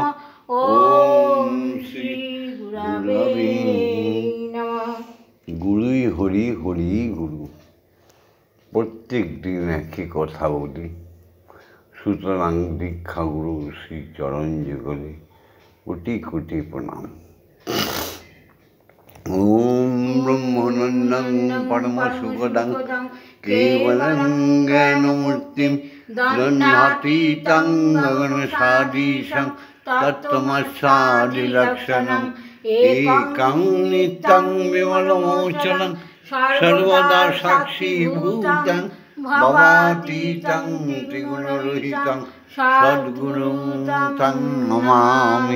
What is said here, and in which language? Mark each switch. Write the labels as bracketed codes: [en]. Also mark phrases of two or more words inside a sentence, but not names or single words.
[sa] ওম শ্রীগুরবে নমঃ। [bn] গুরুই হরি হরি গুরু, প্রত্যেক দিন একই কথা বলি। সুতরাং দীক্ষাগুরু শ্রী চরণ যুগলে কোটি কোটি প্রণাম। [sa] ওম ব্রহ্মানন্দং পরমসুখদং কেবলং জ্ঞানমূর্তিং দ্বন্দ্বাতীतं গগনসদৃশং তত্ত্বমস্যাদিলক্ষণং একং নিত্যং বিমলমোচनं সর্বদা সাক্ষীভূतं ভবাতীतं ত্রিগুণরহিतं সদ্গুরুং तं নমামি।